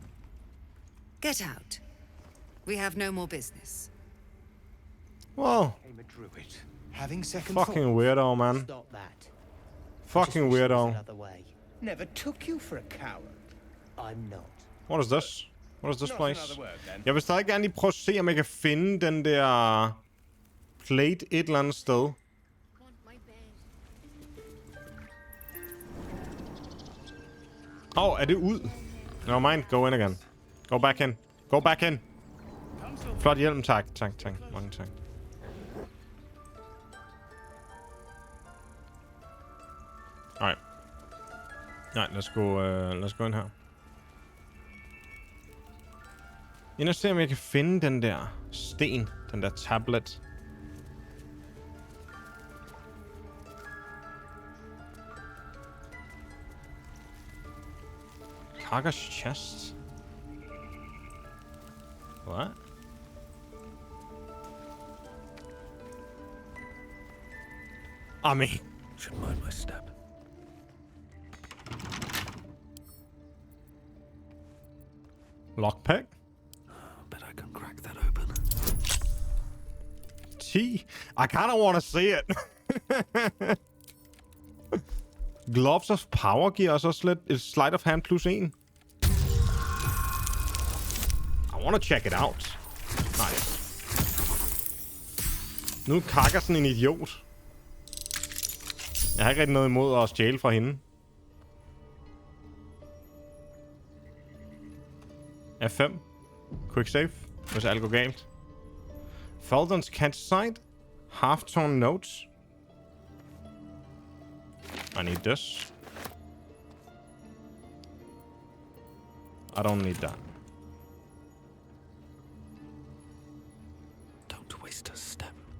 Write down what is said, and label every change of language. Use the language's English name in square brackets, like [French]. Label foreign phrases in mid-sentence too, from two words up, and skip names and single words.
[English] Get out. We have no more business. Well, having second fucking thoughts. weirdo, man. Stop that. Fucking weirdo. Never took you for a coward. I'm not. What is this? What is this place? [Danish] Jeg vil stadig gerne lige prøve at se, om jeg kan finde den der plate et eller andet sted. Er det ud? [English] No mind, go in again. Go back in. Go back in. [Danish] Flot hjelm, tak. Tak. Mange tak. Alright. Nej, [English] let's go in her. [Danish] Ind og se, om jeg kan finde den der sten. Den der tablet. Kaga's chest. [English] What? I mean, should mind my step. Lockpick? Bet I can crack that open. Gee, I kind of want to see it. Gloves of Power [Danish] giver os også lidt et [English] sleight of hand +1. I wanna check it out. Nice. [Danish] Nu er Kakker sådan en idiot. Jeg har ikke rigtig noget imod at stjæle fra hende. F5. [English] Quick save. [Danish] Hvis alt går galt. Baldurs campsite. Half-torn notes. I need this. I don't need that. Don't waste a step.